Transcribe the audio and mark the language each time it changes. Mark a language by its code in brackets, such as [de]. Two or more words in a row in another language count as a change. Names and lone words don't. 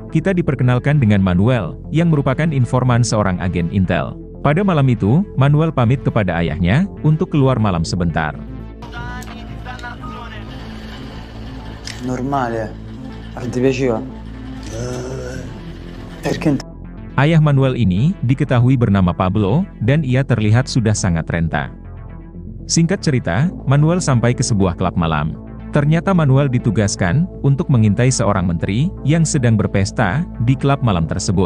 [id] kita diperkenalkan dengan Manuel, yang merupakan informan seorang agen Intel. Pada malam itu, Manuel pamit kepada ayahnya, untuk keluar malam sebentar. [it] Normale, ti piaceva? Perché? [id] Ayah Manuel ini, diketahui bernama Pablo, dan ia terlihat sudah sangat renta. Singkat cerita, Manuel sampai ke sebuah klub malam. Ternyata Manuel ditugaskan untuk mengintai seorang menteri yang sedang berpesta di klub malam tersebut.